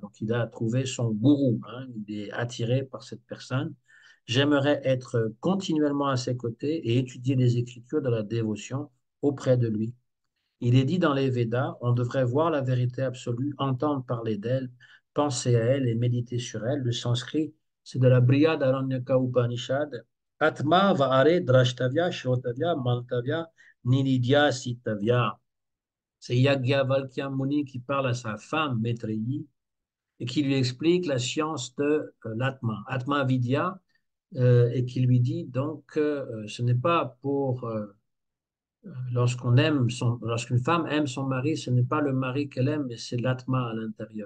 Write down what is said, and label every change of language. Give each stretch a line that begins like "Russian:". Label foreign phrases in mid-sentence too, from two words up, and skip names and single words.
French: Donc il a trouvé son gourou, hein, il est attiré par cette personne. J'aimerais être continuellement à ses côtés et étudier les écritures de la dévotion auprès de lui. Il est dit dans les Védas, on devrait voir la vérité absolue, entendre parler d'elle, penser à elle et méditer sur elle. Le sanskrit, c'est de la Brihad Aranyaka Upanishad.
Sanskrit: आत्मा वाहरे द्रष्टव्य श्रोतव्य मन्तव्य निलिद्य सितव्य.
French: C'est Yagyavalkya Muni qui parle à sa femme Maitreyi et qui lui explique la science de l'Atma,
Sanskrit: आत्मा विद्या,
French: et qui lui dit donc que ce n'est pas pour lorsqu'une femme aime son mari, ce n'est pas le mari qu'elle aime, mais c'est l'atma à l'intérieur.